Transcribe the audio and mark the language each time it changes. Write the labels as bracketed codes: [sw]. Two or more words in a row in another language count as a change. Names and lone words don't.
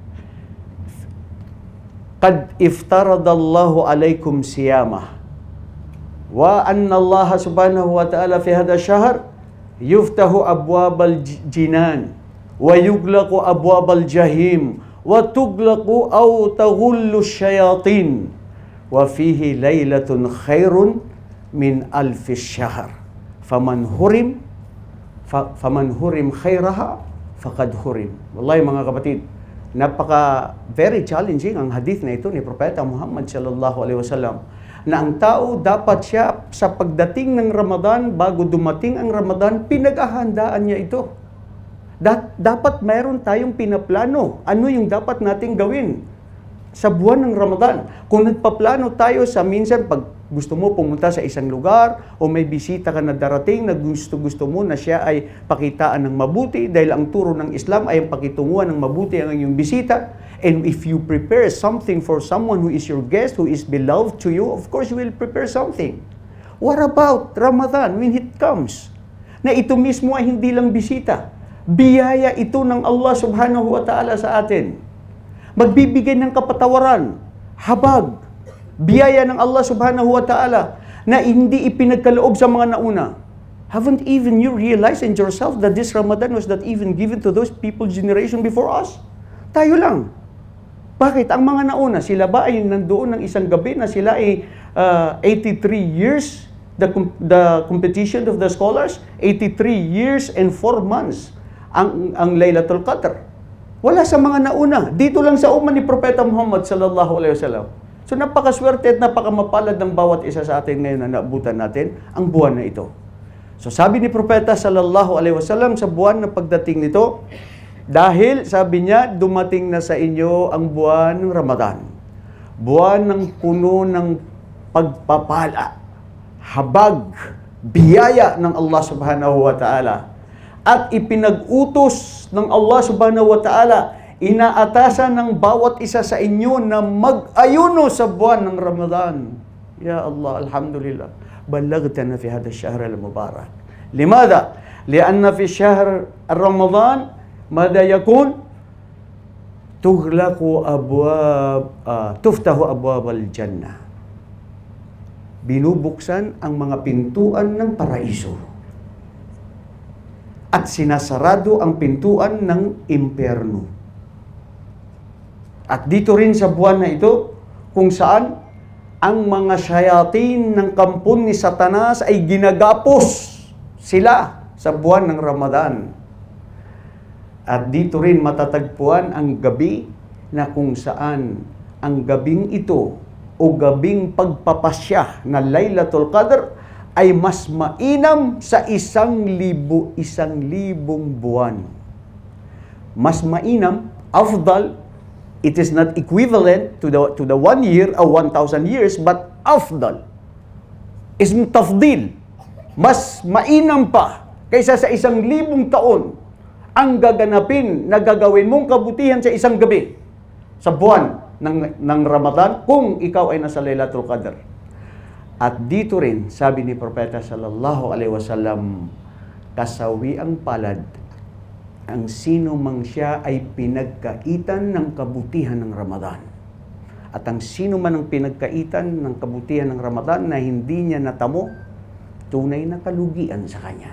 [ar] قد افترض الله عليكم صيامه وأن الله سبحانه وتعالى في هذا الشهر يفتح أبواب الجنان ويغلق أبواب الجحيم وتغلق أو تغل الشياطين وفيه ليلة خير من ألف شهر فمن حرم خيرها فقد حرم. [tl] Wallahi mga kapatid, [en] very challenging [tl] ang hadith na ito ni Propeta Muhammad [ar] صلى الله عليه وسلم, [tl] na ang tao dapat siya sa pagdating ng Ramadan, bago dumating ang Ramadan, pinag-ahandaan niya ito. Dapat mayroon tayong pinaplano. Ano yung dapat nating gawin sa buwan ng Ramadan? Kung nagpaplano tayo sa minsan, pag gusto mo pumunta sa isang lugar o may bisita ka na darating na gusto mo na siya ay pakitaan ng mabuti dahil ang turo ng Islam ay ang pakitunguhan ng mabuti ang iyong bisita. [en] And if you prepare something for someone who is your guest, who is beloved to you, of course you will prepare something. What about Ramadan when it comes? [tl] Na ito mismo ay hindi lang bisita. Biyaya ito ng Allah [ar] سبحانه وتعالى [tl] sa atin. Magbibigay ng kapatawaran, habag, biyaya ng Allah [ar] سبحانه وتعالى [tl] na hindi ipinagkaloob sa mga nauna. [en] Haven't even you realized in yourself that this Ramadan was not even given to those people generation before us? [tl] Tayo lang. Bakit? Ang mga nauna, sila ba ay nandoon ng isang gabi na sila ay 83 years, [en] the competition of the scholars, 83 years and 4 months [tl] ang Laylatul Qadr. Wala sa mga nauna. Dito lang sa uman ni Propeta Muhammad [ar] صلى الله عليه وسلم. [tl] So napakaswerte at napakamapalad ng bawat isa sa atin ngayon na naabutan natin ang buwan na ito. So sabi ni Propeta [ar] صلى الله عليه وسلم [tl] sa buwan na pagdating nito, dahil sabi niya, dumating na sa inyo ang buwan ng Ramadan. Buwan ng puno ng pagpapala, habag, biyaya ng Allah [ar] سبحانه وتعالى. [tl] At ipinag-utos ng Allah [ar] سبحانه وتعالى, [tl] inaatasan ng bawat isa sa inyo na mag-ayuno sa buwan ng Ramadan. [ar] يا الله، الحمد لله. بلغتنا في هذا الشهر المبارك. لماذا? لأن في شهر رمضان ماذا يكون؟ تفتح أبواب الجنة. [tl] Binubuksan ang mga pintuan ng paraiso. At sinasarado ang pintuan ng impyerno. At dito rin sa buwan na ito, kung saan ang mga shayatin ng kampon ni Satanas ay ginagapos sila sa buwan ng Ramadan. At dito rin matatagpuan ang gabi na kung saan ang gabing ito o gabing pagpapasya na Laylatul Qadr ay mas mainam sa 1,000 buwan. Mas mainam, [en] afdal, It is not equivalent to the 1 year or 1,000 years, but afdal. [ar] اسم تفضيل. [tl] Mas mainam pa kaysa sa 1,000 taon ang gaganapin na gagawin mong kabutihan sa isang gabi sa buwan ng Ramadan kung ikaw ay nasa Laylatul Qadr. At dito rin, sabi ni Propeta [ar] صلى الله عليه وسلم, [tl] kasawi ang palad ang sino mang siya ay pinagkaitan ng kabutihan ng Ramadan. At ang sino man ang pinagkaitan ng kabutihan ng Ramadan na hindi niya natamo, tunay na kalugian sa kanya.